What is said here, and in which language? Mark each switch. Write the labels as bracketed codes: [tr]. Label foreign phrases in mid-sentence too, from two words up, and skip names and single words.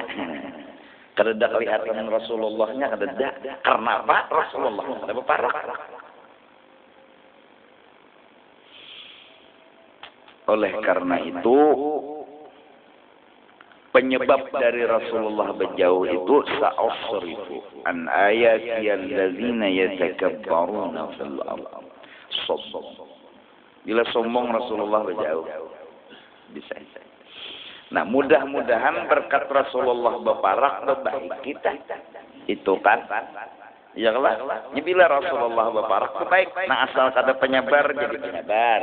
[bjn] Kada kelihatan Rasulullahnya kada. Karena apa? Rasulullah kada beparak. Oleh karena itu, penyebab dari Rasulullah berjauh itu [ar] سأصرف عن آياتي الذين يتكبرون في الأرض. [bjn] Sombong. Bila sombong Rasulullah berjauh. Bisa. Nah, mudah-mudahan berkat Rasulullah berparak baik kita. Itu kan. Ya lah. Bila Rasulullah berparak baik. Nah, asal kada penyabar jadi penyabar.